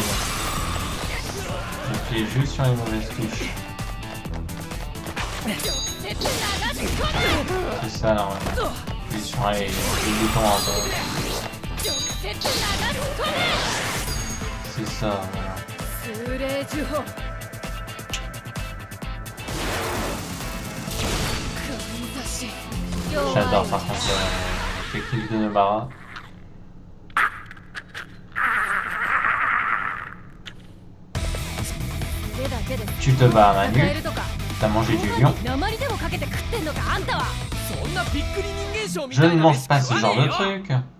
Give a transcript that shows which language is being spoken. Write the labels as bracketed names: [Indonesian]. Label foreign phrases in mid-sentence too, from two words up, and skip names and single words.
[French] J'appuie juste sur les mauvaises touches. C'est ça normalement. J'appuie sur les boutons en bas. C'est ça, voilà. [Japanese] 数霊呪法かんざし [French] J'adore par contre. perspective de Nobara. Tu te bats à main nue. T'as mangé du lion. Je ne mange pas ce genre de truc.